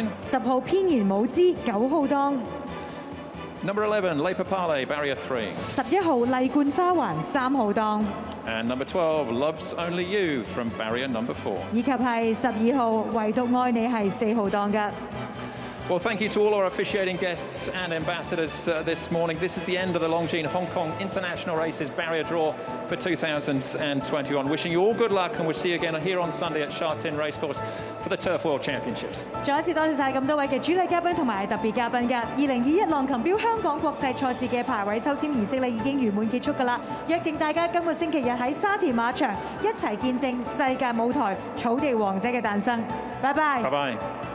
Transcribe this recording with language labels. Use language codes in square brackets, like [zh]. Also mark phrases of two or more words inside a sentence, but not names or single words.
[yue] 10 號偏言舞姿9號檔。 [en] Number 11, Le Papale, barrier 3. [yue] 11 號麗冠花環3號檔。 [en] And number 12, Loves Only You, from barrier number 4. [yue] 以及係12號唯獨愛你係4號檔嘅。 [en] Well, thank you to all our officiating guests and ambassadors this morning. This is the end of the Longines Hong Kong International Races barrier draw for 2021. Wishing you all good luck, and we'll see you again here on Sunday at Sha Tin Racecourse for the Turf World Championships. [yue] 再一次多謝晒咁多位嘅主禮嘉賓同埋特別嘉賓嘅2021浪琴表香港國際賽事嘅排位抽籤儀式咧已經圓滿結束㗎啦，約定大家今個星期日喺沙田馬場一齊見證世界舞台草地王者嘅誕生。拜拜。 [en] Bye-bye.